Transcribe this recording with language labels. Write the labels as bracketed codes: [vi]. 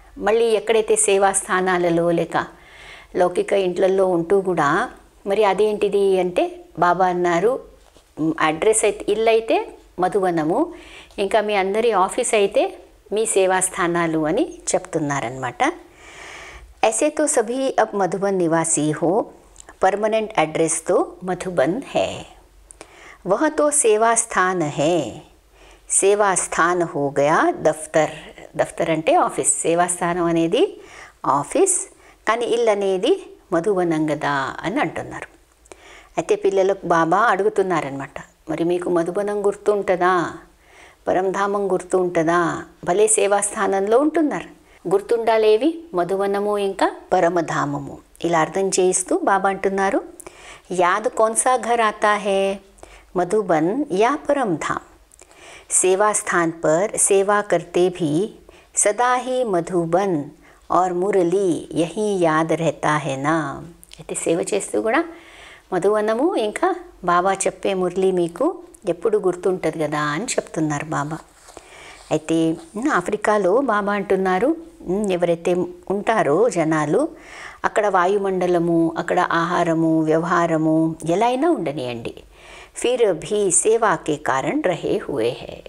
[te] మళ్ళీ ఎక్కడైతే సేవా స్థానాలలో లేక లౌకిక ఇంట్లలో ఉంటూ కూడా మరి అదేంటిది అంటే బాబా అన్నారు, అడ్రస్ అయితే ఇల్లు అయితే మధుబనము, ఇంకా మీ అందరి ఆఫీస్ అయితే మీ సేవా స్థానాలు అని చెప్తున్నారనమాట. [hi] ऐसे तो सभी अब मधुबन निवासी हो, परमानेंट एड्रेस तो मधुबन है, वह तो सेवा स्थान है, सेवा स्थान हो गया दफ्तर. [te] దఫ్తర్ అంటే ఆఫీస్, సేవా స్థానం అనేది ఆఫీస్, కానీ ఇల్లు అనేది మధుబనం కదా అని అంటున్నారు. అయితే పిల్లలకు బాబా అడుగుతున్నారనమాట, మరి మీకు మధుబనం గుర్తుంటుందా, పరంధామం గుర్తు ఉంటుందా? భలే సేవాస్థానంలో ఉంటున్నారు, గుర్తుండాలేవి? మధుబనము ఇంకా పరమధామము. ఇలా అర్థం చేయిస్తూ బాబా అంటున్నారు, [hi] యాద్ కౌన్సా ఘర్ ఆతా హై, మధుబన్ యా పరమధాम. सेवा स्थान पर सेवा करते भी सदा ही मधुबन और मुरली यही याद रहता है ना. [te] అయితే సేవ చేస్తూ కూడా మధువనము ఇంకా బాబా చెప్పే మురళి మీకు ఎప్పుడు గుర్తుంటుంది కదా అని చెప్తున్నారు బాబా. అయితే ఆఫ్రికాలో బాబా అంటున్నారు, ఎవరైతే ఉంటారో జనాలు అక్కడ వాయుమండలము, అక్కడ ఆహారము, వ్యవహారము ఎలా అయినా ఉండనియండి, [hi] ఫిర్ భీ సేవాకే కారణ్ రహే హుయే హై.